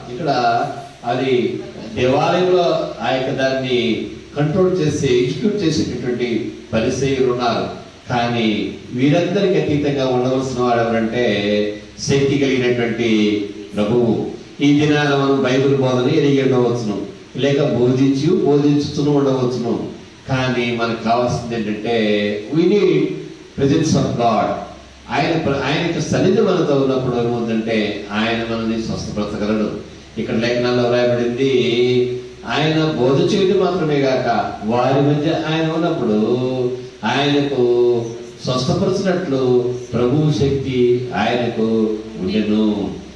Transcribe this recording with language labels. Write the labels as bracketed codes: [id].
[te] ఇక్కడ అది దేవాలయంలో ఆ యొక్క దాన్ని కంట్రోల్ చేసే ఇన్స్టిట్యూట్ చేసేటటువంటి పరిసయ్యులు ఉన్నారు. కానీ వీరందరికీ అతీతంగా ఉండవలసిన వాడు ఎవరంటే శక్తి కలిగినటువంటి ప్రభువు. ఈ దినాన మనం బైబిల్ బోధన ఎరిగి ఉండవచ్చును, లేక బోధించుతూ ఉండవచ్చును. కానీ మనకు కావాల్సింది ఏంటంటే [en] we need presence of God. [te] ఆయన యొక్క సన్నిధి మనతో ఉన్నప్పుడు ఏమవుతుందంటే ఆయన మనల్ని స్వస్థపరచగలడు. ఇక్కడ లేఖనాల్లో రాయబడింది ఆయన బోధ చేయడం మాత్రమే కాక వారి మధ్య ఆయన ఉన్నప్పుడు ఆయనకు స్వస్థపరచినట్లు ప్రభువు శక్తి ఆయనకు ఉండెను.